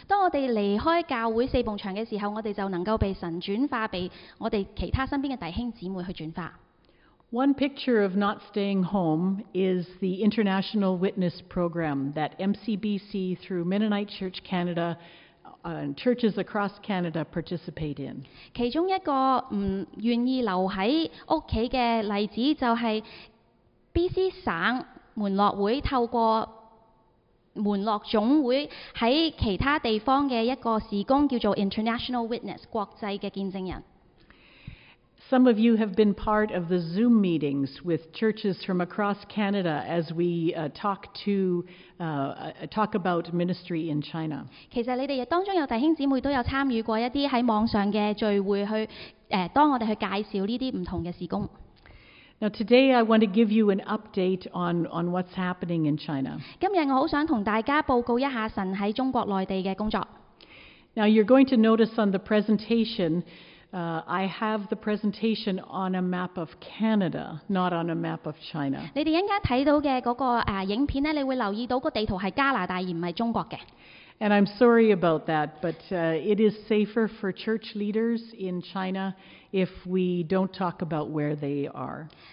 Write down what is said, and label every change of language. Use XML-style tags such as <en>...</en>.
<yue>当我哋离开教会四埲墙嘅时候，我哋就能够被神转化，被我哋其他身边嘅弟兄姊妹去转化。</yue> <en>One picture of not staying home is the International Witness Program that MCBC through Mennonite Church Canada and churches across Canada participate in.</en> <yue>其中一个唔愿意留喺屋企嘅例子就系。 BC 省门乐会透过门乐总会在其他地方的一个事工叫做 International Witness 国际的见证人。</yue> <en>Some of you have been part of the Zoom meetings with churches from across Canada as we talk about ministry in China.</en> <yue>其實你哋當中有弟兄姊妹都有參與過一啲喺網上嘅聚會去，當我哋去介紹呢啲唔同嘅事工。</yue> <en>Now today I want to give you an update on what's happening in China.</en> <yue>今日我好想同大家報告一下神喺中國內地嘅工作。</yue> <en>Now you're going to notice on the presentation. I have the presentation on a map of Canada, not on a map of China.</en> <yue>你哋應該睇到嘅嗰個影片咧，你會留意到個地圖係加拿大而唔係中國嘅。</yue> <en>And I'm sorry about that, but it is safer for church leaders in China if we don't talk about where they are.</en>